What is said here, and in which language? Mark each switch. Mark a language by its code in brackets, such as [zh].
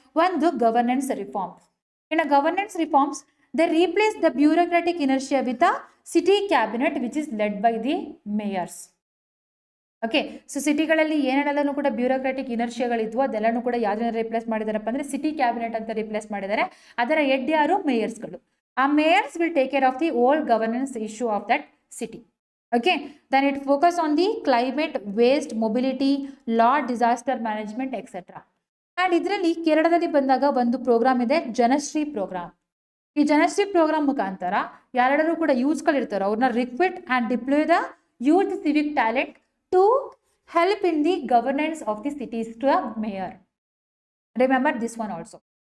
[en] ಒಂದು, governance reforms. In a governance reforms they replace the bureaucratic inertia with a city cabinet which is led by the mayors. [kn] Okay, so ಸಿಟಿಗಳಲ್ಲಿ ಏನೇನೆಲ್ಲನೂ ಕೂಡ bureaucratic ಇನರ್ಷಿಯಾಗಳಿದ್ವು ಅದೆಲ್ಲನೂ ಕೂಡ ಯಾವ್ದನ್ನ replace ಮಾಡಿದಾರಪ್ಪ ಅಂದರೆ city cabinet ಅಂತ replace ಮಾಡಿದ್ದಾರೆ. ಅದರ head ಯಾರು? ಮೇಯರ್ಸ್ಗಳು. [en] ಆ mayors will take care of the old governance issue of that city. Okay, then it focus on the climate, waste, mobility, law, disaster management, etc. [kn] And ಇದರಲ್ಲಿ ಕೇರಳದಲ್ಲಿ ಬಂದಾಗ ಒಂದು ಪ್ರೋಗ್ರಾಮ್ ಇದೆ, ಜನಶ್ರೀ ಪ್ರೋಗ್ರಾಮ್. ಈ ಜನಶ್ರೀ ಪ್ರೋಗ್ರಾಮ್ ಮುಖಾಂತರ ಯಾರು ಕೂಡ ಯೂತ್ಸ್ಗಳಿರ್ತಾರೋ ಅವ್ರನ್ನ [en] Recruit and deploy the youth civic talent to help in the governance of the cities to the mayor. Remember this one also.